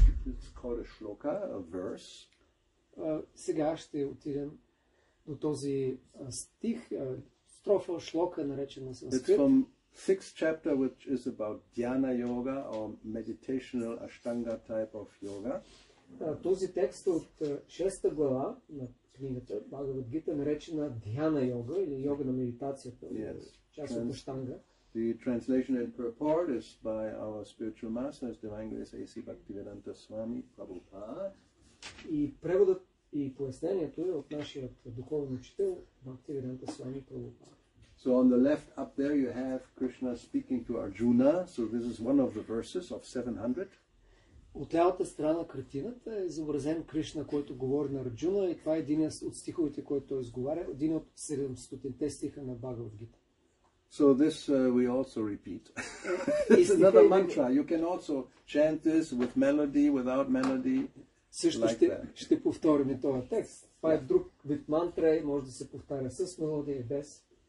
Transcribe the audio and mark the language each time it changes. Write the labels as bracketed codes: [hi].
[en] It's called a shloka, a verse. [bg] Сега ще отидем до този стих, строфа, шлока, наречена санскрит. [en] It's from 6th chapter, which is about dhyana yoga or meditational ashtanga type of yoga. [bg] Този текст е от 6-та глава на книгата, Бхагавад Гита, наречена дhyana йога или йога на медитацията, част от аштанга. [en] The translation and purport is by our spiritual masters, Divine Grace A.C. Bhakti-yoga Swami Prabhupada. [bg] И преводът и пояснението е от нашия духовен учител Bhakti-yoga Swami Prabhupada. [en] So on the left up there you have Krishna speaking to Arjuna. So this is one of the verses of 700. [bg] От лявата страна на картината е изобразен Кришна, който говори на Арджуна, и това е един от стиховете, който той изговаря, един от 700-те стиха на Бхагавад Гита. [en] So this we also repeat. It's another mantra. You can also chant this with melody, without melody. [bg] Също ще повторим и този текст. Това е друг вид мантра, може да се повтаря с мелодия и без.